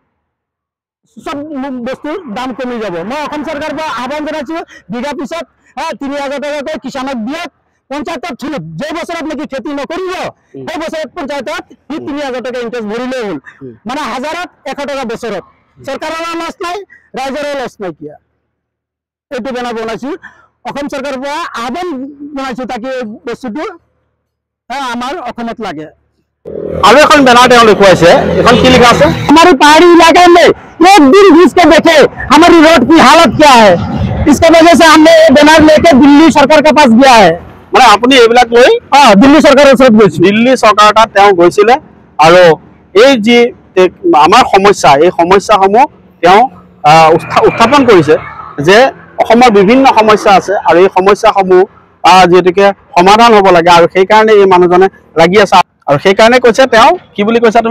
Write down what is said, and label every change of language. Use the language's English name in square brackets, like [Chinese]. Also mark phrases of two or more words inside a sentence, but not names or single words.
[Assamese] সব বস্তুৰ দাম কমি যাব মই অসম চৰকাৰৰ পৰা আহ্বান জনাইছো বিঘা পিছত 3000 টকাকৈ কিষাণক দিয়ক পঞ্চায়তৰ থ্ৰুত যে বছৰত নেকি খেতি নকৰিব সেই বছৰত পঞ্চায়তত 3000 টকা ইন্টাৰেষ্ট ভৰিলেই হ'ল মানে 1000ত 100 টকা বছৰত চৰকাৰৰ লছ নাই ৰাইজৰ লছ নাই কিয়া এইটো বেনাৰ বনাইছো অসম চৰকাৰৰ পৰা আহ্বান জনাইছো তাকে বস্তুটো আমাৰ অসমত লাগে আৰু এখন বেনাৰ তেওঁ দেখুৱাইছে এখন কি লিখা আছে [Hindi] हमारे पहाड़ी इलाके में एक दिन घुस के देखे हमारी रोड की हालत क्या है इसके वजह से हमने ये बैनर लेके दिल्ली सरकार के पास गया है [Assamese] মানে আপুনি এইবিলাক লৈ [Hindi] दिल्ली सरकार दिल्ली सरकार [Assamese] তাত তেওঁ গৈছিলে আৰু এই যি আমাৰ সমস্যা এই সমস্যাসমূহ তেওঁ উত্থাপন কৰিছে যে অসমৰ বিভিন্ন সমস্যা আছে আৰু এই সমস্যাসমূহ যেহেতুকে সমাধান হ'ব লাগে আৰু সেই কাৰণে এই মানুহজনে লাগি আছে আৰু সেই কাৰণে কৈছে তেওঁ কি বুলি কৈছা তুমি